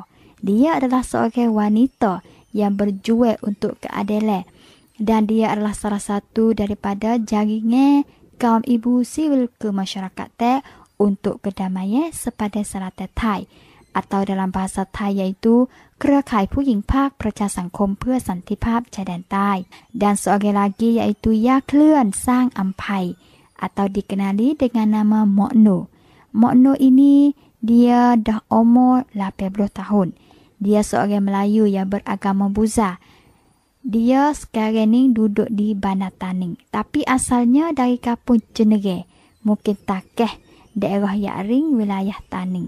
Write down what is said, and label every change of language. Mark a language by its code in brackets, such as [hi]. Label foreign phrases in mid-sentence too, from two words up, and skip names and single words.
[ms] Dia adalah seorang wanita yang berjuang untuk keadilan dan dia adalah salah satu daripada jaringan kaum ibu sivil kemasyarakatan untuk kedamaian sepada Selatan Thai atau dalam bahasa Thai yaitu [th] เครือข่ายผู้หญิงภาคประชาสังคมเพื่อสันติภาพชายแดนใต้ [ms] dan seorang lagi yaitu Ya Keluan Sang Ampai atau dikenali dengan nama Mokno. Mokno ini dia dah umur 80 tahun. Dia seorang Melayu yang beragama Buddha. Dia sekarang ni duduk di Bandar Taning tapi asalnya dari kampung Cenere, mungkin Takeh, daerah Yaring, wilayah Taning.